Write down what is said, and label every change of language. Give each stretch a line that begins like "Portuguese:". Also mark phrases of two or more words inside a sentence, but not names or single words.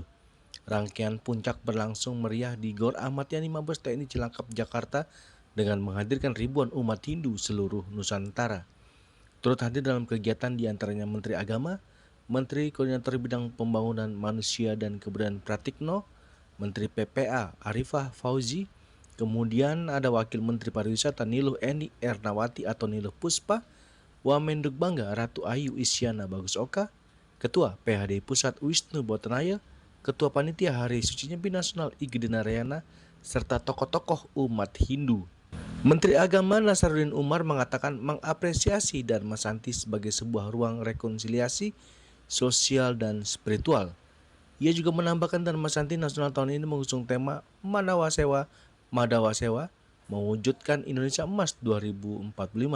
Indonesian: Rangkaian puncak berlangsung meriah di Gor Ahmad Yani Mabes TNI Cilangkap, Jakarta dengan menghadirkan ribuan umat Hindu seluruh Nusantara. Turut hadir dalam kegiatan diantaranya Menteri Agama, Menteri Koordinator Bidang Pembangunan Manusia dan Kebudayaan Pratikno, Menteri PPA Arifah Fauzi, kemudian ada Wakil Menteri Pariwisata Niluh Eni Ernawati atau Niluh Puspa, Wamenduk Bangga Ratu Ayu Isyana Bagus Oka, Ketua PHDI Pusat Wisnu Botanaya, Ketua Panitia Hari Suci Nyepi Nasional Igede Narayana, serta tokoh-tokoh umat Hindu. Menteri Agama Nasaruddin Umar mengatakan mengapresiasi Dharma Santi sebagai sebuah ruang rekonsiliasi sosial dan spiritual. Ia juga menambahkan Dharma Santi Nasional tahun ini mengusung tema Manawasewa, Madawasewa, mewujudkan Indonesia Emas 2045.